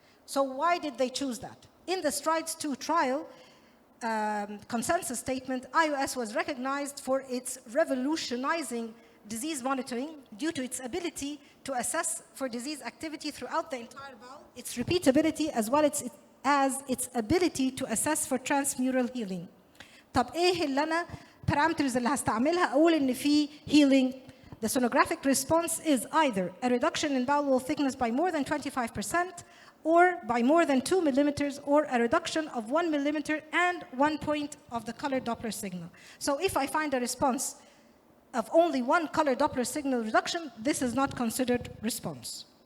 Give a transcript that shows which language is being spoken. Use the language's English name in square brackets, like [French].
[English] So why did they choose that? In the STRIDES-2 trial consensus statement, IOS was recognized for its revolutionizing disease monitoring due to its ability to assess for disease activity throughout the entire bowel, its repeatability, as well as its ability to assess for transmural healing. [Arabic] طب ايه اللي انا parameters اللي هستعملها اقول ان في healing? [English] The sonographic response is either a reduction in bowel wall thickness by more than 25%, or by more than 2 millimeters, or a reduction of 1 millimeter and 1 point of the color Doppler signal. So if I find a response of only 1 color Doppler signal reduction, this is not considered response.